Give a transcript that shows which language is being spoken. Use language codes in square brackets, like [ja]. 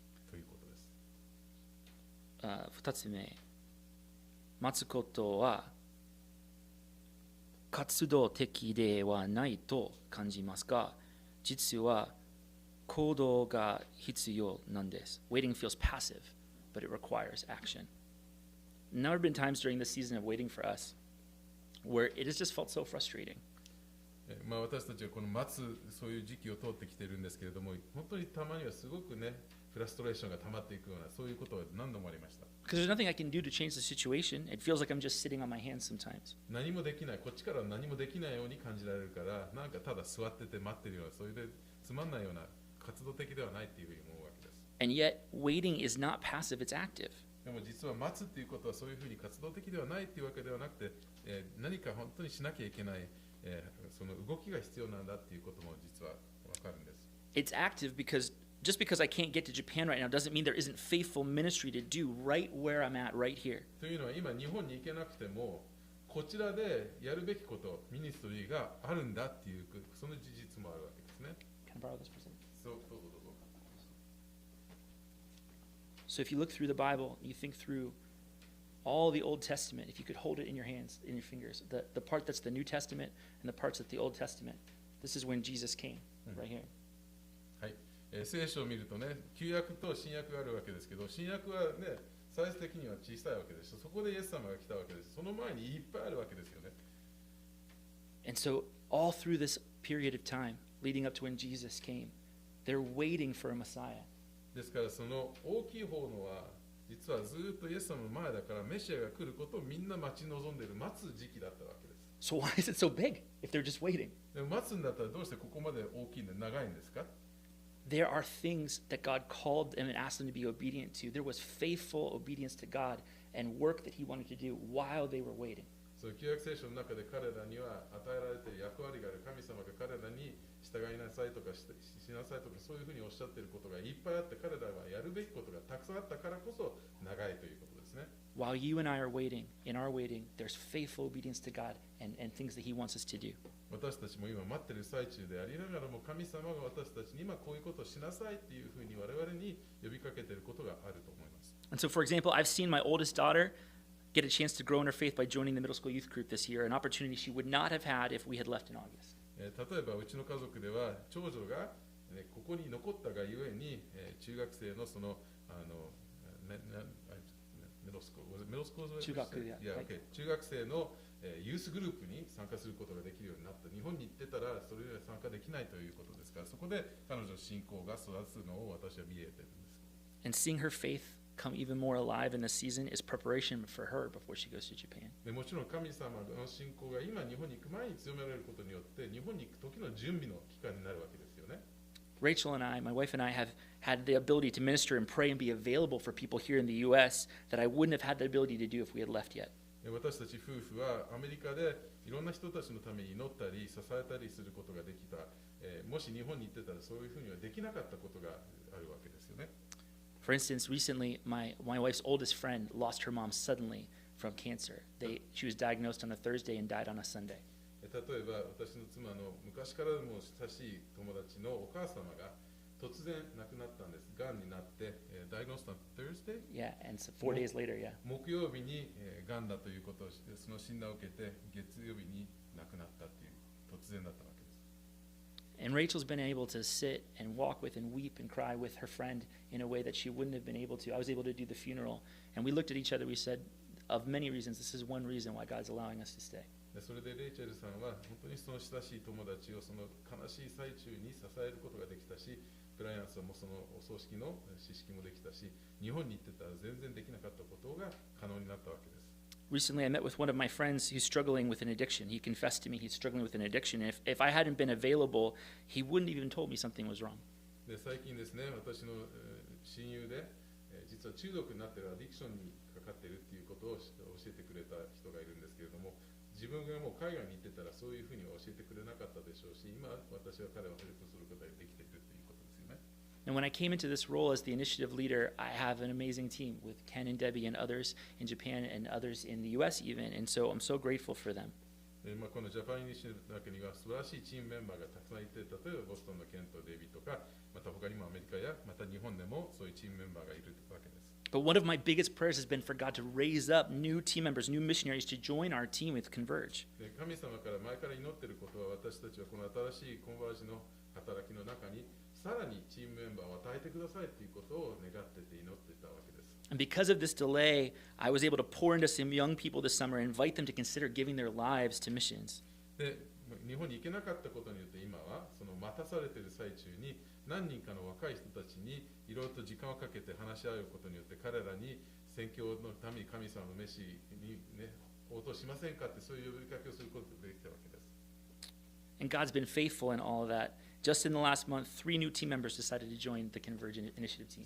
[ja] ということです。 2つ目、待つことは活動的ではないと感じますが、実は行動が必要なんです。 [en] Waiting feels passive, but it requires action. There have been times during the season of waiting for us where it has just felt so frustrating. [ja] 私たちはこの待つそういう時期を通ってきているんですけれども、本当にたまにはすごくね、フラストレーションが溜まっていくようなそういうことが何度もありました。 [en] Because there's nothing I can do to change the situation. It feels like I'm just sitting on my hands sometimes. [ja] 何もできない、こっちからは何もできないように感じられるから、なんかただ座ってて待ってるような、そういうつまんないような活動的ではないっていうふうに思うわけです。 [en] And yet, waiting is not passive, it's active. [ja] でも実は待つっていうことはそういうふうに活動的ではないっていうわけではなくて、何か本当にしなきゃいけない、その動きが必要なんだっていうことも実は分かるんです。 [en] It's active because just because I can't get to Japan right now doesn't mean there isn't faithful ministry to do right where I'm at right here. [ja] というのは今日本に行けなくてもこちらでやるべきこと、ミニストリーがあるんだっていうその事実もあるわけですね。 [en] Can I borrow this for a second? [ja] そう、どうぞどうぞ。 [en] So if you look through the Bible, you think through all the Old Testament, if you could hold it in your hands, in your fingers, the part that's the New Testament and the parts that's the Old Testament, this is when Jesus came, right here. [ja] はい、聖書を見るとね、旧約と新約があるわけですけど、新約はね、サイズ的には小さいわけです。そこでイエス様が来たわけです。その前にいっぱいあるわけですよね。 [en] And so all through this period of time, leading up to when Jesus came, they're waiting for a Messiah. [ja] ですからその大きい方のは実はずっとイエス様の前だからメシアが来ることをみんな待ち望んでいる待つ時期だったわけです。 [en] So why is it so big if they're just waiting? [ja] でも待つんだったらどうしてここまで大きいんで長いんですか？ [en] There are things that God called them and asked them to be obedient to. There was faithful obedience to God and work that He wanted to do while they were waiting. [ja] そう旧約聖書の中で彼らには与えられている役割がある。神様が彼らに従いなさいとか しなさいとかそういうふうにおっしゃっていることがいっぱいあって彼らはやるべきことがたくさんあったからこそ長いということですね。 [en] While you and I are waiting, in our waiting, there's faithful obedience to God and things that He wants us to do. [ja] 私たちも今待っている最中でありながらも神様が私たちに今こういうことをしなさいっていうふうに我々に呼びかけていることがあると思います。 [en] And so, for example, I've seen my oldest daughter get a chance to grow in her faith by joining the middle school youth group this year, an opportunity she would not have had if we had left in August. [ja] 例えばうちの家族では長女がここに残ったがゆえに中学生のその中学生のユースグループに参加することができるようになった。日本に行ってたらそれには参加できないということですから、そこで彼女の信仰が育つのを私は見えているんです。 [en] And seeing her faith come even more alive in this season is preparation for her before she goes to Japan. [ja] でもちろん神様の信仰が今日本に行く前に強められることによって日本に行く時の準備の期間になるわけですよね。 [en] Rachel and I, my wife and I, have had the ability to minister and pray and be available for people here in the U.S. that I wouldn't have had the ability to do if we had left yet. [ja] 私たち夫婦はアメリカでいろんな人たちのために祈ったり支えたりすることができた。もし日本に行ってたらそういうふうにはできなかったことがあるわけですよね。 [en] For instance, recently, my wife's oldest friend lost her mom suddenly from cancer. She was diagnosed on a Thursday and died on a Sunday. [ja] 例えば私の妻の昔からも親しい友達のお母様が突然亡くなったんです。がんになって、 [en] diagnosed on Thursday? Yeah, and so 4 days later, yeah. [ja] 木曜日にがんだということをしてその診断を受けて月曜日に亡くなったという突然だったわけです。 [en] And Rachel's been able to sit and walk with and weep and cry with her friend in a way that she wouldn't have been able to. I was able to do the funeral, and we looked at each other. We said, of many reasons, this is one reason why God's allowing us to stay. [ja] それでレイチェルさんは本当にその親しい友達をその悲しい最中に支えることができたし、ブライアンさんもそのお葬式の知識もできたし、日本に行ってたら全然できなかったことが可能になったわけです。 [en] Recently, I met with one of my friends who's struggling with an addiction. He confessed to me he's struggling with an addiction. And if I hadn't been available, he wouldn't have even told me something was wrong. [ja] で最近ですね、私の親友で実は中毒になっているアディクションにかかっているということを教えてくれた人がいるんですけれども、自分がもう海外に行ってたらそういうふうには教えてくれなかったでしょうし、今私は彼をヘルプすることができているということですよね。 [en] And when I came into this role as the initiative leader, I have an amazing team with Ken and Debbie and others in Japan and others in the U.S. even, and so I'm so grateful for them. [ja] このジャパンイニシアティブの中には素晴らしいチームメンバーがたくさんいて、例えばボストンのケンとデイビーとか、また他にもアメリカやまた日本でもそういうチームメンバーがいるわけです。 [en] But one of my biggest prayers has been for God to raise up new team members, new missionaries to join our team with Converge. [ja] 神様から前から祈っていることは、私たちはこの新しいコンバージの働きの中にさらにチームメンバーを与えてくださいということを願っていて祈っていたわけです。 [en] And because of this delay, I was able to pour into some young people this summer and invite them to consider giving their lives to missions. [ja] で、日本に行けなかったことによって今はその待たされている最中に何人かの若い人たちにいろいろと時間をかけて話し合うことによって彼らに宣教のために神様の召しにね応答しませんかってそういう呼びかけをすることができたわけです。 [en] And God's been faithful in all of that. Just in the last month, 3 new team members decided to join the Converge Initiative team.